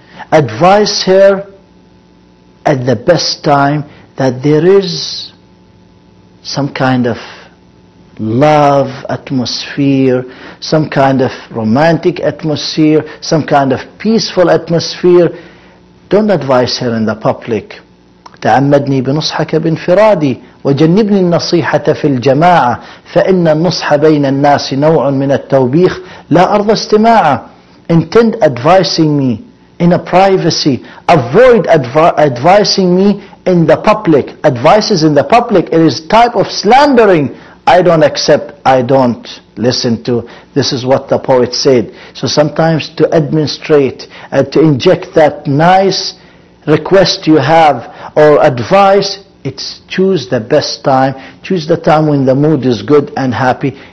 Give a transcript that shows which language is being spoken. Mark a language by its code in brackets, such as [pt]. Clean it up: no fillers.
[en] Advise her at the best time, that there is some kind of love atmosphere, some kind of romantic atmosphere, some kind of peaceful atmosphere. Don't advise her in the public. [ar] تعمدني بنصحك بانفرادي وجنبني النصيحة في الجماعة فإن النصح بين الناس نوع من التوبيخ لا أرضى استماعه. [en] Intend advising me in a privacy. Avoid advising me in the public. Advices in the public, it is type of slandering. I don't accept, I don't listen to. This is what the poet said. So sometimes to administrate, to inject that nice request you have or advice, it's choose the best time, choose the time when the mood is good and happy.